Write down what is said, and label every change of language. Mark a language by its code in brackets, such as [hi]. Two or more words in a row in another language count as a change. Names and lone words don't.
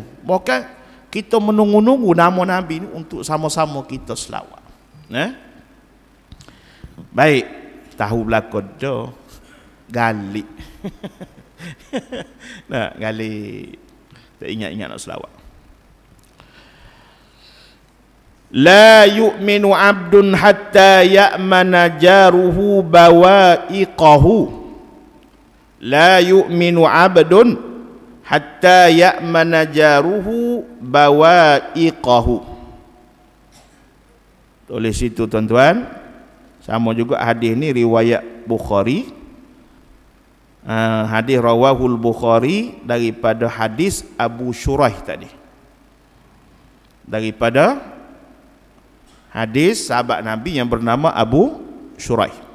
[ms] Bahkan kita menunggu-nunggu nama Nabi ni untuk sama-sama kita selawat. Baik, tahu belakang dah galik. Nah, galik. Tak ingat-ingat nak selawat. [ar] لا يؤمن عبد حتى يأمن جاره بوائقه. لا يؤمن عبد حتى يأمن جاره بوائقه. [ms] Tulis itu tuan-tuan. Sama juga hadis ni riwayat Bukhari. Hadis rawahul Bukhari daripada hadis Abu Shuraih tadi. Daripada hadis sahabat Nabi yang bernama Abu Shuraih.